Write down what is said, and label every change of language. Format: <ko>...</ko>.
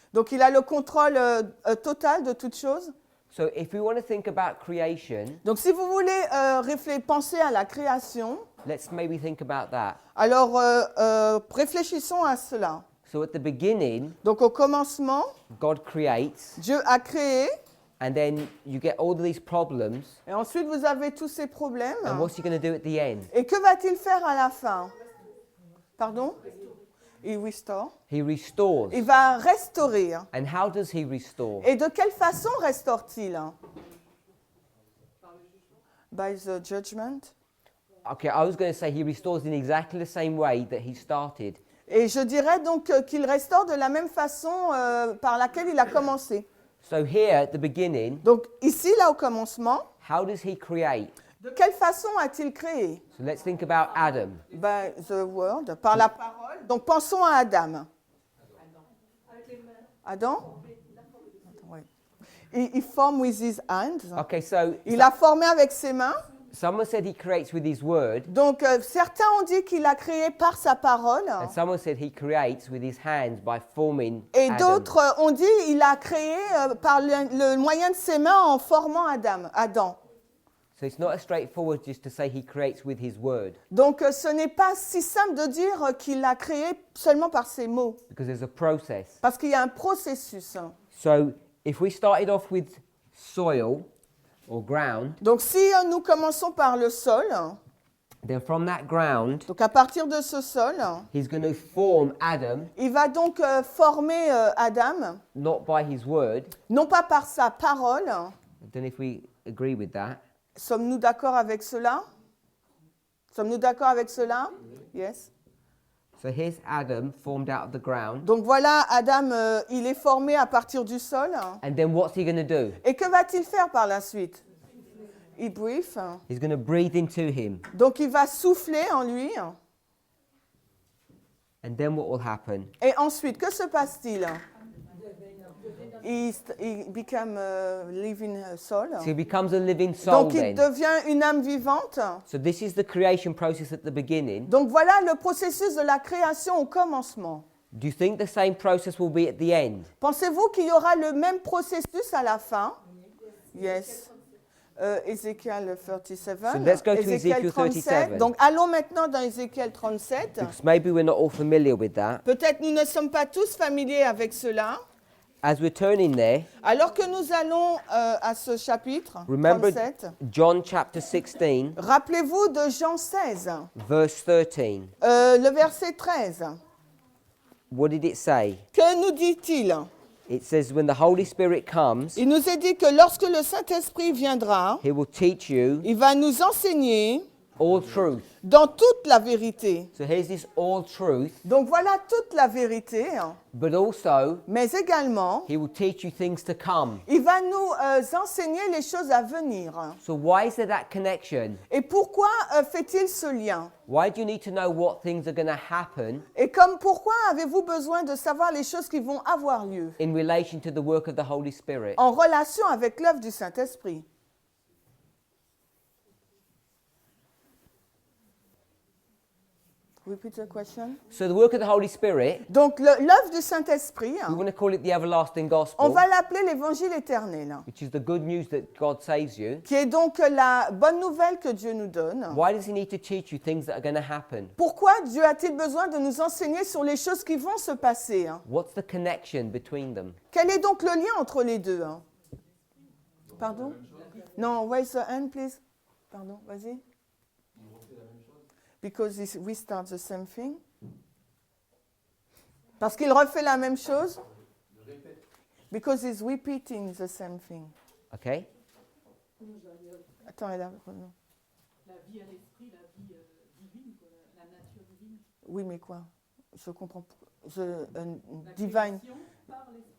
<fr>Donc il a le contrôle total de toute chose.</fr> <en>So if we want to think about creation,</en> <fr>Donc si vous voulez penser à la création,</fr> <en>let's maybe think about that.</en> <fr>alors réfléchissons à cela.</fr> <en>So at the beginning,</en> <fr>Donc au commencement,</fr> <en>God creates,</en> <fr>Dieu a créé,</fr> <en>and then you get all of these problems,</en> <fr>et ensuite vous avez tous ces problèmes.</fr> <en>and what's he going to do at the end?</en> <fr>Et que va-t-il faire à la fin? Pardon? Il restore.</fr> <en>He restores.</en> <fr>Il va restaurer.</fr> <en>And how does he restore?</en> <fr>Et de quelle façon restaure-t-il?</fr> <en>By the judgment. Okay, I was going to say he restores in exactly the same way that he started.</en> <fr>Et je dirais donc qu'il restaure de la même façon par laquelle il a commencé.</fr> <en>So here at the beginning,</en> <fr>Donc ici, là au commencement,</fr> <en>how does he create?</en> <fr>de quelle façon a-t-il créé?</fr> <en>So let's think about Adam. By the word,</en> <fr>par la parole. Donc pensons à Adam. Adam? Oui. Il forme</fr> <en>with his hands. Okay, so</en> <fr>Il a formé avec ses mains.</fr> <en>someone said he creates with his word,</en> <fr>Donc certains ont dit qu'il a créé par sa parole.</fr> <en>and someone said he creates with his hands by forming</en> <fr>Et Adam. d'autres ont dit qu'il a créé par le moyen de ses mains en formant Adam.</fr> <en>So it's not as straightforward just to say he creates with his word,</en> <fr>Donc ce n'est pas si simple de dire qu'il a créé seulement par ses mots,</fr> <en>because there's a process.</en> <fr>parce qu'il y a un processus.</fr> <en>So if we started off with soil or ground,</en> <fr>Donc si nous commençons par le sol,</fr> <en>then from that ground,</en> <fr>donc à partir de ce sol,</fr> <en>he's going to form Adam,</en> <fr>il va donc former Adam,</fr> <en>not by his word.</en> <fr>non pas par sa parole.</fr> <en>I don't know if we agree with that.</en> <fr>Sommes-nous d'accord avec cela? Sommes-nous d'accord avec cela?</fr> <en>Yes. So here's Adam formed out of the ground.</en> <fr>Donc voilà, Adam, il est formé à partir du sol.</fr> <en>And then what's he going to do?</en> <fr>Et que va-t-il faire par la suite? Il breathe.</fr> <en>He's going to breathe into him.</en> <fr>Donc il va souffler en lui.</fr> <en>And then what will happen?</en> <fr>Et ensuite, que se passe-t-il?</fr> <en>Il become living soul. So he becomes a living soul</en> <fr>Donc il</fr> <en>then.</en> <fr>devient une âme vivante.</fr> <en>So this is the creation process at the beginning.</en> <fr>Donc voilà le processus de la création au commencement.</fr> <en>Do you think the same process will be at the end?</en> <fr>Pensez-vous qu'il y aura le même processus à la fin?</fr> <en>Yes. Ézéchiel 37. So let's go to Ezekiel 37.</en> <fr>Donc allons maintenant dans Ézéchiel 37.</fr> <en>Because maybe we're not all familiar with that.</en> <fr>Peut-être nous ne sommes pas tous familiers avec cela.</fr> <en>As we're turning there,</en> <fr>Alors que nous allons à ce chapitre</fr> <en>remember 37, John chapter 16,</en> <fr>rappelez-vous de Jean 16,</fr> <en>verse 13.</en> <fr>le verset 13.</fr> <en>What did it say?</en> <fr>Que nous dit-il?</fr> <en>It says, when the Holy Spirit comes,</en> <fr>Il nous est dit que lorsque le Saint-Esprit viendra,</fr> <en>he will teach you</en> <fr>il va nous enseigner</fr> <en>all truth.</en> <fr>dans toute la vérité.</fr> <en>So here's this all truth,</en> <fr>Donc voilà toute la vérité,</fr> <en>but also</en> <fr>mais également,</fr> <en>he will teach you things to come.</en> <fr>il va nous enseigner les choses à venir.</fr> <en>So why is there that connection?</en> <fr>Et pourquoi fait-il ce lien?</fr> <en>Why do you need to know what things are going to happen</en> <fr>Et comme pourquoi avez-vous besoin de savoir les choses qui vont avoir lieu</fr> <en>in relation to the work of the Holy Spirit?</en> <fr>en relation avec l'œuvre du Saint-Esprit?</fr> <en>Repeat the question. So the work of the Holy Spirit,</en> <fr>Donc l'œuvre du Saint-Esprit,</fr> <en>we want to call it the everlasting</en> <fr>on</fr> <en>gospel,</en> <fr>va l'appeler l'évangile éternel,</fr> <en>which is the good news that God saves you.</en> <fr>qui est donc la bonne nouvelle que Dieu nous donne.</fr> <en>Why does he need to teach you things that are going to happen?</en> <fr>Pourquoi Dieu a-t-il besoin de nous enseigner sur les choses qui vont se passer, hein?</fr> <en>What's the connection between them?</en> <fr>Quel est donc le lien entre les deux, hein? Pardon?</fr> <en>Non, raise the hand, please.</en> <fr>Pardon, vas-y.</fr> <en>Because we start the same thing.</en> <fr>Parce qu'il refait la même chose.</fr> <en>Because he's repeating the same thing. Okay?</en> <fr>Attends, elle a... La vie à l'esprit, la vie divine, quoi, la nature divine. Oui, mais quoi? Je comprends. The La divine. création par l'esprit.</fr>